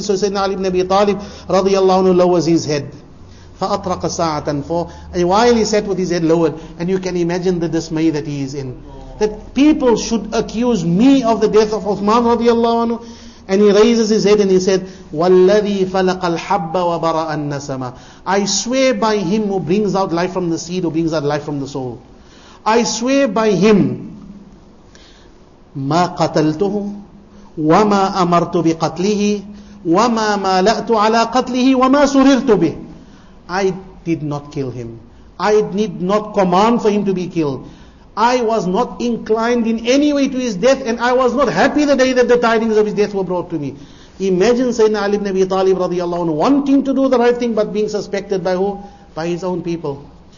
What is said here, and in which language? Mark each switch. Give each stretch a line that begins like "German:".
English: So Sayyidina Ali ibn Abi Talib radiallahu anhu lowers his head.
Arabic: فَأَطْرَقَ سَاعَةً
English: For a while he sat with his head lowered, and you can imagine the dismay that he is in. That people should accuse me of the death of Uthman radiallahu anhu. And he raises his head and he said,
Arabic: وَالَّذِي فَلَقَ الْحَبَّ وَبَرَأَ النَّسَمَ.
English: I swear by him who brings out life from the seed, who brings out life from the soul. I swear by him,
Arabic: مَا قَتَلْتُهُ وَمَا أَمَرْتُ بِقَتْلِهِ وَمَا مَالَأْتُ عَلَى قَتْلِهِ وَمَا سُرِرْتُ بِهِ.
English: I did not kill him. I did not command for him to be killed. I was not inclined in any way to his death, and I was not happy the day that the tidings of his death were brought to me. Imagine Sayyidina Ali ibn Abi Talib radiallahu anhu wanting to do the right thing but being suspected by who? By his own people.